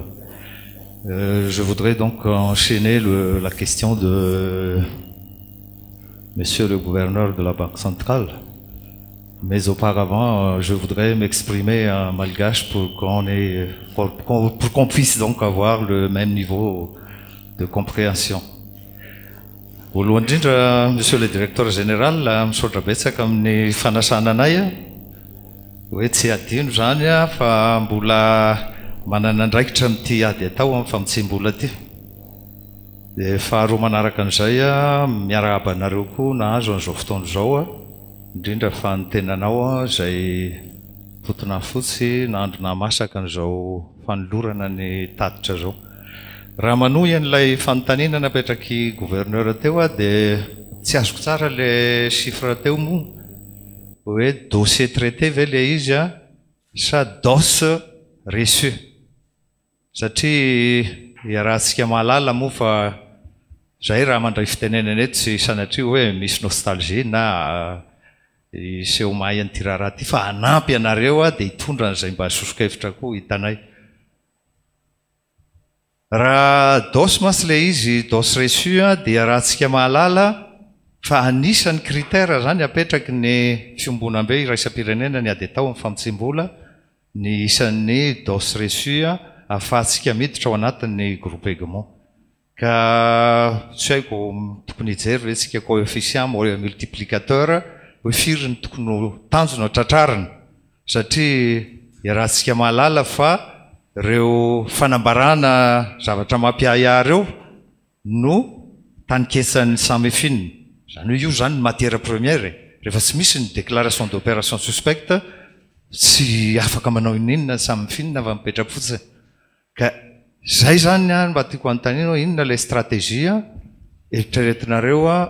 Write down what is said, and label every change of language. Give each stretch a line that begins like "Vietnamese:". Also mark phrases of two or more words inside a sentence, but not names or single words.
French: Je voudrais donc enchaîner la question de Monsieur le gouverneur de la Banque centrale. Mais auparavant, je voudrais m'exprimer en malgache pour qu'on puisse donc avoir le même niveau de compréhension. Monsieur le directeur général,
Malagasy: misaotra betsaka amin'ny fanasana anay hoe tsy adino zany fa mbola manana andraikitra amin'ity ady atao amin'ny famitsim-bola ty. Dia faharoa manaraka an'izay miarahaba anareo koa nahazo an'izao fotoana izao indrindra fa ny tenanao izay fotona fotsy nandro namasaka an'izao fanolorana ny tatitra zao. Raha manohy an'ilay fanontaniana napetraky gouverneur teo dia tsy azoko tsara le chiffre teo moa hoe
French: dossier traité
Malagasy: ve le izy sa
French: dos reçu
Malagasy: satria iarahantsika mahalala moa fa zay raha mandray fitenenana eto tsy sanatria hoe misy nostalgie na iseho mahay an'ity raharaha ty fa hanampy ianareo dia hitondra n'izay mba sosokevitra koa hitanay raha dos masy le izy
French: dos reçu
Malagasy: dia rahantsika mahalala fa anisan'ny critère zany apetraky ny fiombonam-be iraisam-pirenena ny ady atao amin'ny famotsim-bola ny isan'ny
French: dos reçu
Malagasy: ahafahantsika miditra ao anatin'ny groupe Egmont ka tsy haiko tokony hijery ve tsika
French: coefficient multiplicateur
Malagasy: hoe firy ny tokony tanjona ao tratrarina satria iarahantsika mahalala fa reo fanambarana zavatra mampiahiahy reo no tanikesan'ny samefine zany hoe io zany ny
French: matière première
Malagasy: rehefa tsy misy ny
French: déclaration d'opération suspecte
Malagasy: tsy afaka manao ininona ny samefine fa mipetraka fotsiny ka zay zany mba tiako anontanina inona le stratégie eritreretinareo